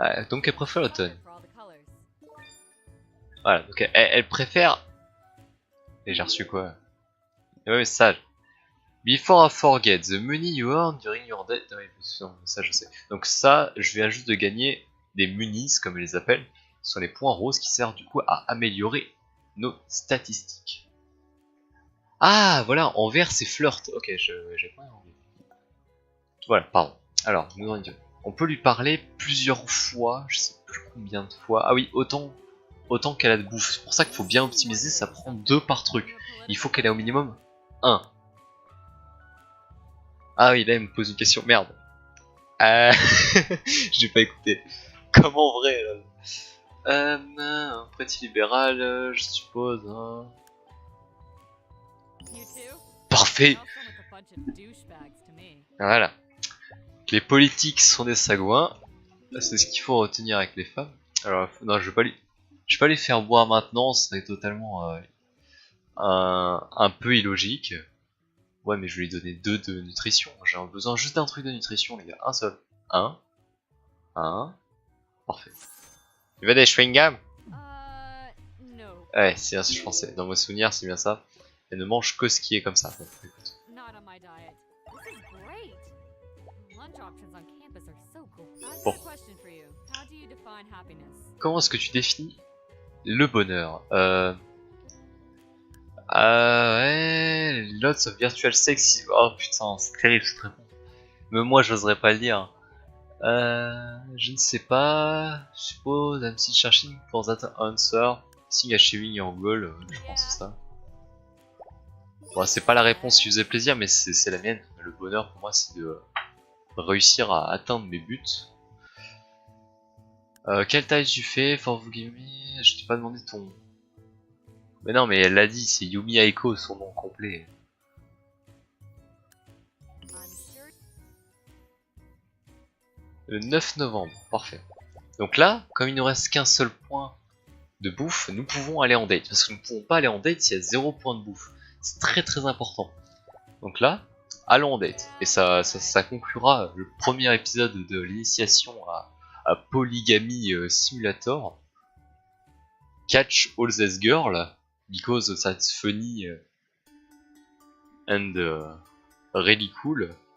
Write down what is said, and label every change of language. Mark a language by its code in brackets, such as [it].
[fr] Donc elle préfère l'automne. Voilà, donc elle préfère... Et j'ai reçu quoi? Ouais, ça... [en] Before I forget, the money you earn during your day... [fr] Ouais, ça je sais. Donc ça, je viens juste de gagner des munies, comme elle les appelle. Ce sont les points roses qui servent du coup à améliorer nos statistiques. Ah, voilà, en vert c'est flirt. Ok, j'ai pas envie. Voilà, pardon. Alors, on peut lui parler plusieurs fois, je sais plus combien de fois. Ah oui, autant qu'elle a de bouffe. C'est pour ça qu'il faut bien optimiser, ça prend 2 par truc. Il faut qu'elle ait au minimum 1. Ah oui, là il me pose une question. Merde. J'ai pas écouté. Comme en vrai. Un petit libéral, je suppose. Hein. [en] You too? [fr] Parfait. [en] They all sound like a bunch of douchebags to me. [fr] Voilà. Les politiques sont des sagouins. C'est ce qu'il faut retenir avec les femmes. Alors, non, je vais pas les faire boire maintenant, ce serait totalement un peu illogique. Ouais, mais je vais lui donner 2 de nutrition. J'ai besoin juste d'un truc de nutrition, les gars. Un seul. Un. Parfait. Tu veux des chewing-gums? [en] No. [fr] Ouais, c'est bien ce que je pensais. Dans mes souvenirs, c'est bien ça. Elle ne mange que ce qui est comme ça. Bon, écoute. [en] Not on my diet. This is great. Lunch options on campus are so cool. I've [fr] Bon. [en] got a question for you. How do you define happiness? [fr] Comment est-ce que tu définis le bonheur? Ouais, [en] lots of virtual sex. [fr] Oh putain, c'est terrible ce truc. Même moi, j'oserais pas le dire. Je ne sais pas. Je suppose [en] I'm still searching for that answer. Seeing achieving your goal, [fr] je pense que c'est ça. Bon, c'est pas la réponse qui faisait plaisir, mais c'est la mienne. Le bonheur pour moi, c'est de réussir à atteindre mes buts. Quelle taille tu fais? For vous me, je t'ai pas demandé ton. Mais non, mais elle l'a dit, c'est Yumi Aiko, son nom complet. [en] I'm sure. [fr] Le 9 novembre, parfait. Donc là, comme il nous reste qu'un seul point de bouffe, nous pouvons aller en date. Parce que nous ne pouvons pas aller en date s'il y a 0 point de bouffe. C'est très très important. Donc là, allons en date. Et ça conclura le premier épisode de l'initiation à Polygamy Simulator. [en] Catch all these girls, because that's funny and really cool.